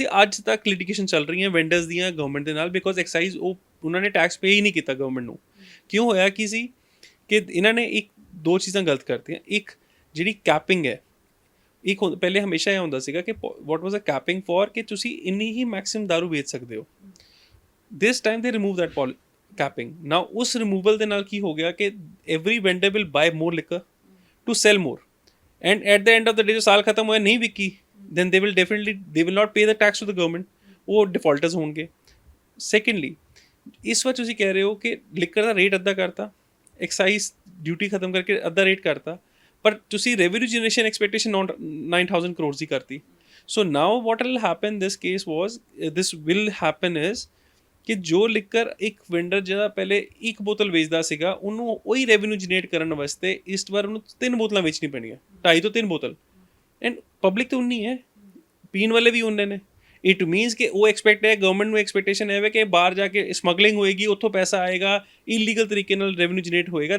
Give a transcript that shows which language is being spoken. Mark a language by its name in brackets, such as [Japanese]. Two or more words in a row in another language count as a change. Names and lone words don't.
[Punjabi] ਅੱਜ ਤੱਕ ਲਿਟੀਗੇਸ਼ਨ ਚੱਲ ਰਹੀਆਂ ਵੈਂਡਰਸ ਦੀਆਂ ਗਵਰਨਮੈਂਟ ਦੇ ਨਾਲ, [English] because excise [Punjabi] ਉਹਨਾਂ ਨੇ [English] tax pay [Punjabi] ਹੀ ਨਹੀਂ ਕੀਤਾ ਗਵਰਨਮੈਂਟ ਨੂੰ। ਕਿਉਂ ਹੋਇਆ ਕੀ ਸੀ ਕਿ ਇਹਨਾਂ ਨੇ ਦੋ ਚੀਜ਼ਾਂ ਗਲਤ ਕਰਤੀਆਂ। ਇੱਕ ਜਿਹੜੀ ਕੈਪਿੰਗ ਹੈ, ਇੱਕ ਪਹਿਲੇ ਹਮੇਸ਼ਾ ਇਹ ਹੁੰਦਾ ਸੀਗਾ ਕਿ [English] what was a capping for [Punjabi] ਕਿ ਤੁਸੀਂ ਇੰਨੀ ਹੀ ਮੈਕਸਿਮਮ ਦਾਰੂ ਵੇਚ ਸਕਦੇ ਹੋ। [English] this time they remove that capping. Now [Punjabi] ਉਸ removal ਦੇ ਨਾਲ ਕੀ ਹੋ ਗਿਆ ਕਿ [English] every vendor will buy more liquor to sell more, and at the end of the day [Punjabi] ਜੋ ਸਾਲ ਖਤਮ ਹੋਇਆ ਨਹੀਂ ਵਿਕੀ, [English] then they will not pay the tax to the government, [Punjabi] ਉਹ defaulters ਹੋਣਗੇ। Secondly, ਇਸ ਵਾਰ ਤੁਸੀਂ ਕਹਿ ਰਹੇ ਹੋ ਕਿ ਲਿਕਰ ਦਾ ਰੇਟ ਅੱਧਾ ਕਰਤਾ, [English] excise duty [Punjabi] ਖਤਮ ਕਰਕੇ ਅੱਧਾ ਰੇਟ ਕਰਤਾ, ਪਰ ਤੁਸੀਂ [English] revenue generation expectation [Punjabi] 9,000 ਕਰੋੜ ਦੀ ਕਰਤੀ। [English] So now what will happen this will happen is [Punjabi] ਕਿ ਜੋ ਲਿਕਰ ਇੱਕ ਵੈਂਡਰ ਜਿਹੜਾ ਪਹਿਲੇ ਇੱਕ ਬੋਤਲ ਵੇਚਦਾ ਸੀਗਾ ਉਹਨੂੰ ਉਹੀ [English] revenue generate [Punjabi] ਕਰਨ ਵਾਸਤੇ ਇਸ ਵਾਰ ਉਹਨੂੰ 3 ਬੋਤਲਾਂ ਵੇਚਣੀ ਪੈਣੀਆਂ, 2.5 ਤੋਂ 3 ਬੋਤਲ। [English] and public [Punjabi] ਤਾਂ ਉਨੀ ਹੈ, ਪੀਣ ਵਾਲੇ ਵੀ ਉਨੇ ਨੇ। [English] it means [Punjabi] ਕਿ ਉਹ ਐਕਸਪੈਕਟ ਹੈ, ਗਵਰਨਮੈਂਟ ਨੂੰ ਐਕਸਪੈਕਟੇਸ਼ਨ ਹੈ ਕਿ ਬਾਹਰ ਜਾ ਕੇ ਸਮਗਲਿੰਗ ਹੋਏਗੀ, ਉੱਥੋਂ ਪੈਸਾ ਆਏਗਾ, ਇਲੀਗਲ ਤਰੀਕੇ ਨਾਲ [English] revenue generate [Punjabi] ਹੋਏਗਾ।